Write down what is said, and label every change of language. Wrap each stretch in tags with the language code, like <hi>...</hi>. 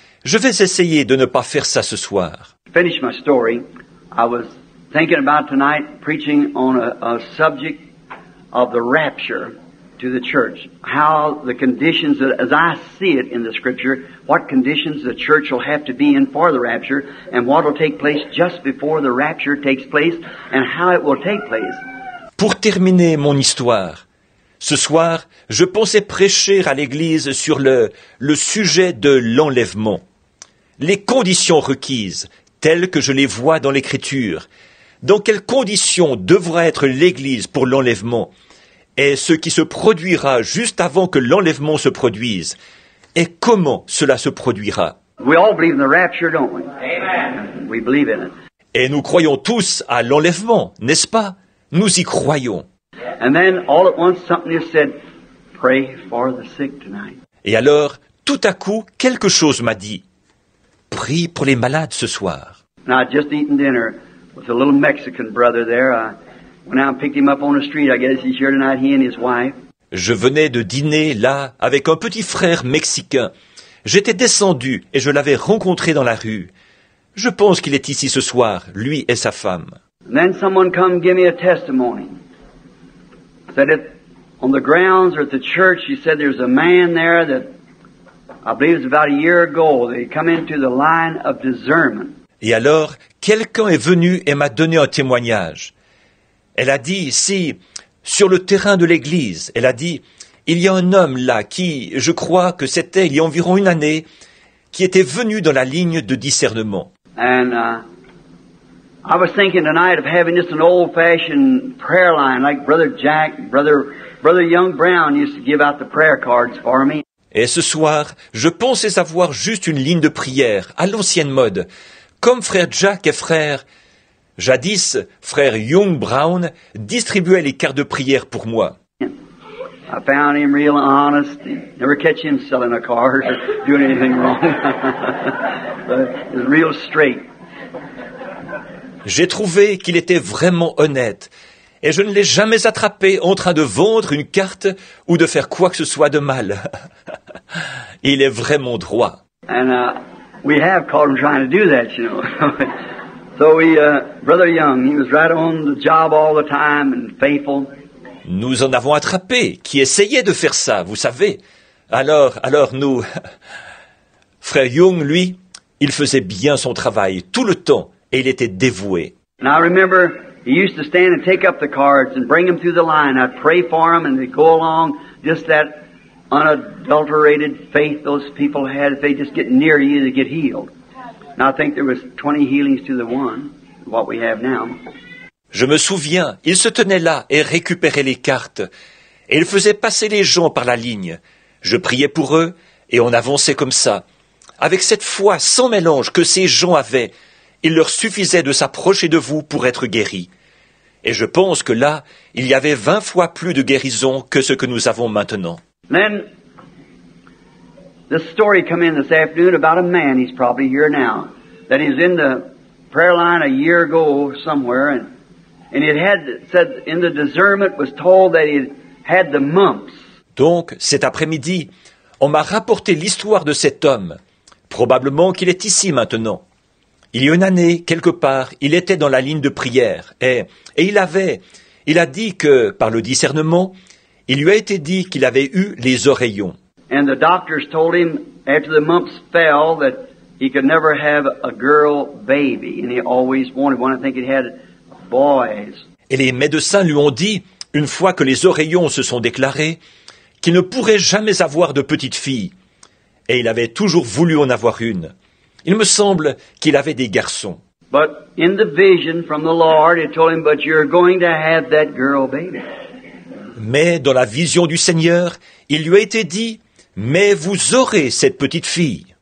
<fr>Je vais essayer de ne pas faire ça ce soir.</fr> <en>Finish my story. I was thinking about tonight preaching on a subject of the rapture to the church. How the conditions, as I see it in the scripture, what conditions the church will have to be in for the rapture, and what will take place just before the rapture takes place, and how it will take place.</en> <fr>Pour terminer mon histoire, ce soir, je pensais prêcher à l'Église sur le sujet de l'enlèvement. Les conditions requises, telles que je les vois dans l'Écriture. Dans quelles conditions devra être l'Église pour l'enlèvement? Et ce qui se produira juste avant que l'enlèvement se produise? Et comment cela se produira?</fr> <en>We all believe in the rapture, don't we? Amen. We believe in it.</en> <fr>Et nous croyons tous à l'enlèvement, n'est-ce pas? Nous y croyons.</fr> <en>And then all at once something just said, pray for the sick tonight.</en> <fr>Et alors, tout à coup, quelque chose m'a dit. Prie pour les malades ce soir.</fr> <en>And I had just eaten dinner with a little Mexican brother there. I went out and picked him up on the street. I guess he's here tonight, he and his wife.</en> <fr>Je venais de dîner là avec un petit frère mexicain. J'étais descendu et je l'avais rencontré dans la rue. Je pense qu'il est ici ce soir, lui et sa femme.</fr> <en>And then someone come give me a testimony. Said it on the grounds or at the church. He said there's a man there that I believe it was about a year ago. They come into the line of discernment.</en> <fr>Et alors, quelqu'un est venu et m'a donné un témoignage. Elle a dit ici, sur le terrain de l'église, elle a dit, il y a un homme là qui, je crois que c'était il y a environ une année, qui était venu dans la ligne de discernement.</fr> <en>And I was thinking tonight of having just an old-fashioned prayer line like Brother Jack, Brother Young Brown used to give out the prayer cards for me.</en> <fr>Et ce soir, je pensais avoir juste une ligne de prière, à l'ancienne mode, comme frère Jack et jadis, frère Young Brown distribuait les cartes de prière pour moi.</fr> <en>I found him real honest. Never catch him selling a card or doing anything wrong. But he was real straight.</en> <fr>J'ai trouvé qu'il était vraiment honnête, et je ne l'ai jamais attrapé en train de vendre une carte ou de faire quoi que ce soit de mal. Il est vraiment droit.</fr> <en>And we have caught him trying to do that, you know. So Brother Young, he was right on the job all the time and faithful.</en> <fr>Nous en avons attrapé qui essayaient de faire ça, vous savez. Alors nous... Frère Young, lui, il faisait bien son travail tout le temps et il était dévoué.</fr> <en>And I remember he used to stand and take up the cards and bring them through the line. I'd pray for them and they'd go along, just that unadulterated faith those people had. If they just get near you, they get healed. And I think there was 20 healings to the one, what we have now.</en> <fr>Je me souviens, il se tenait là et récupérait les cartes. Et il faisait passer les gens par la ligne. Je priais pour eux et on avançait comme ça. Avec cette foi sans mélange que ces gens avaient, il leur suffisait de s'approcher de vous pour être guéris. Et je pense que là, il y avait 20 fois plus de guérison que ce que nous avons maintenant.</fr> <en>Then, this story come in this afternoon about a man, he's probably here now, that he's in the prayer line a year ago somewhere, and it had said in the discernment was told that he had the mumps.</en> <fr>Donc, cet après-midi, on m'a rapporté l'histoire de cet homme. Probablement qu'il est ici maintenant. Il y a une année, quelque part, il était dans la ligne de prière et il a dit que, par le discernement, il lui a été dit qu'il avait eu les oreillons.</fr> <en>And the doctors told him after the mumps fell that he could never have a girl baby, and he always wanted one. I think he had boys.</en> <fr>Et les médecins lui ont dit, une fois que les oreillons se sont déclarés, qu'il ne pourrait jamais avoir de petite fille. Et il avait toujours voulu en avoir une. Il me semble qu'il avait des garçons.</fr> <en>But in the vision from the Lord, it told him, but you're going to have that girl baby.</en> <fr>Mais dans la vision du Seigneur, il lui a été dit, mais vous aurez cette petite fille.</fr>